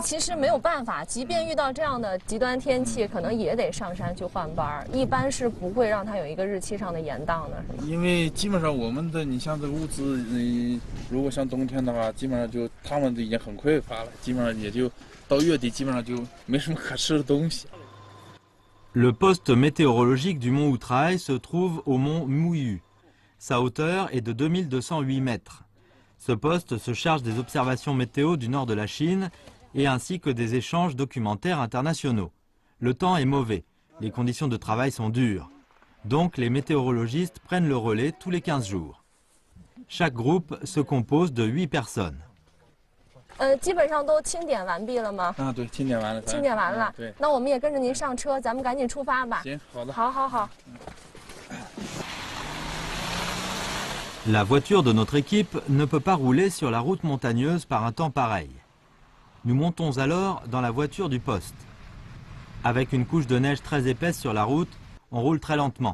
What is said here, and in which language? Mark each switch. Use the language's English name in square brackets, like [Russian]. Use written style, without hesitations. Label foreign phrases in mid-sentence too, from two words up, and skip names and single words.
[Chinese] 那其实没有办法，即便遇到这样的极端天气，可能也得上山去换班。一般是不会让它有一个日期上的延宕的，是吗？因为基本上我们的，你像这个物资，如果像冬天的话，基本上就他们都已经很匮乏了，基本上也就到月底，基本上就没什么可吃的东西。 [French] Le poste météorologique du mont Outraï se trouve au mont Mouyu, Sa hauteur est de 2208 mètres. Ce poste se charge des observations météo du nord de la Chine et ainsi que des échanges documentaires internationaux. Le temps est mauvais, les conditions de travail sont dures. Donc les météorologistes prennent le relais tous les 15 jours. Chaque groupe se compose de 8 personnes. [Chinese] 基本上都清点完毕了吗？啊，对，清点完了。清点完了。对。那我们也跟着您上车，咱们赶紧出发吧。行，好的。好好好。 [French] La voiture de notre équipe ne peut pas rouler sur la route montagneuse par un temps pareil. Nous montons alors dans la voiture du poste. Avec une couche de neige très épaisse sur la route, on roule très lentement.